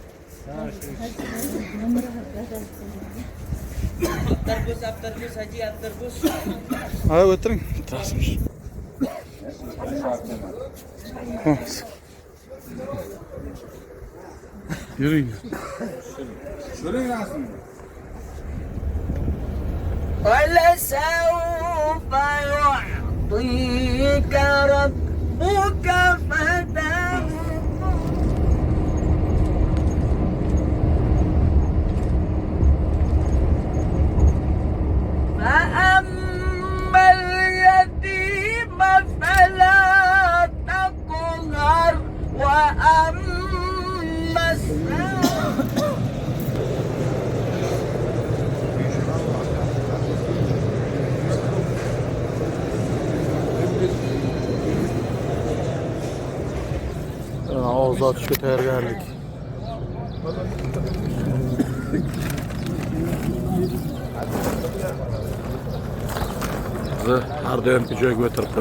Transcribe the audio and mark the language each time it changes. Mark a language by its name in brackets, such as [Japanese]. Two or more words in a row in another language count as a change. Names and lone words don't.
[Uzbek] Ha, o'tiring. Rasm. Yuring. Yuring rasm. [Arabic] ولسوف يعطيك ربك فترضى فأما اليتيم فلا تقهر وأما السائل [Uzbek] Ağız atışga tayyorgarlik. Bizi har doimgi joyga o'tiribmiz.